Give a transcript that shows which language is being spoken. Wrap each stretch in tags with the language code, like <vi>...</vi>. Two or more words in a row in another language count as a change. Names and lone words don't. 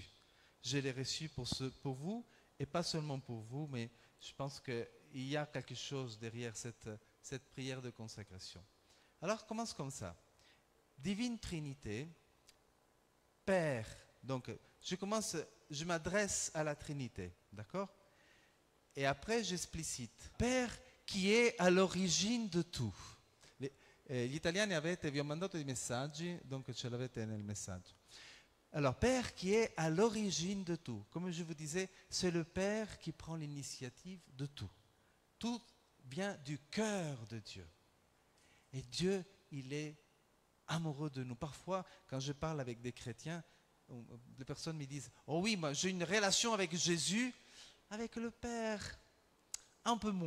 <fr>Je l'ai reçue pour vous, et pas seulement pour vous, mais je pense qu'il y a quelque chose derrière cette prière de consécration. Alors commence comme ça. Divine Trinité, Père. Donc je m'adresse à la Trinité, d'accord? Et après j'explicite. Père qui</fr> <it>è all'origine di tutto. Gli italiani vi ho mandato dei messaggi, donc ce l'avete nel messaggio.</it> <fr>Alors, Père qui est à l'origine de tout. Comme je vous disais, c'est le Père qui prend l'initiative de tout. Tout vient du cœur de Dieu. Et Dieu, il est amoureux de nous. Parfois, quand je parle avec des chrétiens, les personnes me disent « Oh oui, moi j'ai une relation avec Jésus, avec le Père, un peu moins.</fr>